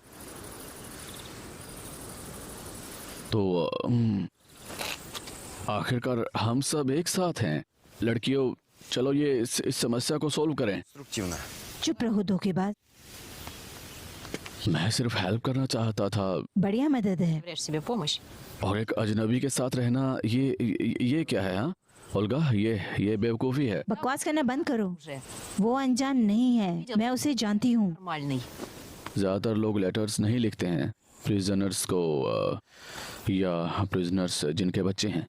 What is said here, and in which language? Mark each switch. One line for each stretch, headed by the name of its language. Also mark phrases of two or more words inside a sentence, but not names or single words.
Hindi: तो आखिरकार हम सब एक साथ हैं। लड़कियों, चलो ये इस समस्या को सोल्व करें। चुप रहो धोखेबाज। मैं सिर्फ हेल्प करना चाहता था। बढ़िया मदद है।
Russian: Представляешь себе помощь?
Hindi: और एक अजनबी के साथ रहना, ये क्या है? हाँ ओल्गा, ये बेवकूफ़ी है। बकवास करना बंद करो।
Russian: Уже
Hindi: वो अनजान नहीं है, मैं उसे जानती हूँ।
Russian: нормальный.
Hindi: ज़्यादातर लोग लेटर्स नहीं लिखते हैं प्रिजनर्स को, या प्रिजनर्स जिनके बच्चे हैं।